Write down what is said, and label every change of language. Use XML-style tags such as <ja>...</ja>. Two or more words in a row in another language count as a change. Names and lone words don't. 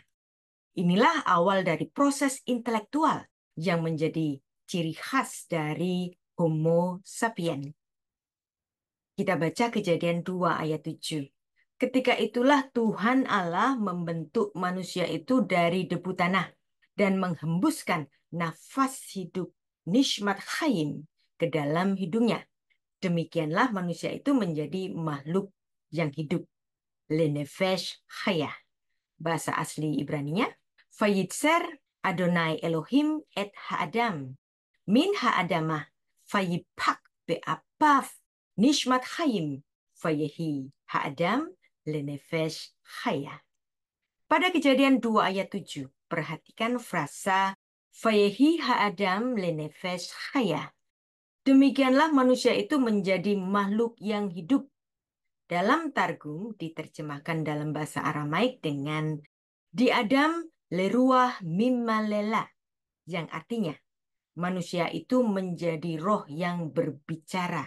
<id>Inilah awal dari proses intelektual yang menjadi ciri khas dari Homo sapien. Kita baca Kejadian 2 ayat 7. Ketika itulah Tuhan Allah membentuk manusia itu dari debu tanah dan menghembuskan nafas hidup</id> <he>נשמת חיים</he> <id>ke dalam hidungnya. Demikianlah manusia itu menjadi makhluk yang hidup.</id> <he>לנפש חיה.</he> <id>Bahasa asli Ibraninya,</id> <he>וייצר יהוה אלהים את האדם. מן האדמה ויפח באפיו נשמת חיים ויהי האדם לנפש חיה.</he> <id>Pada Kejadian 2 ayat 7, perhatikan frasa</id> <he>ויהי האדם לנפש חיה.</he> <id>Demikianlah manusia itu menjadi makhluk yang hidup. Dalam Targum diterjemahkan dalam bahasa Aramaik dengan di Adam</id> <arc>לרוח ממללא,</arc> <id>yang artinya manusia itu menjadi roh yang berbicara.</id>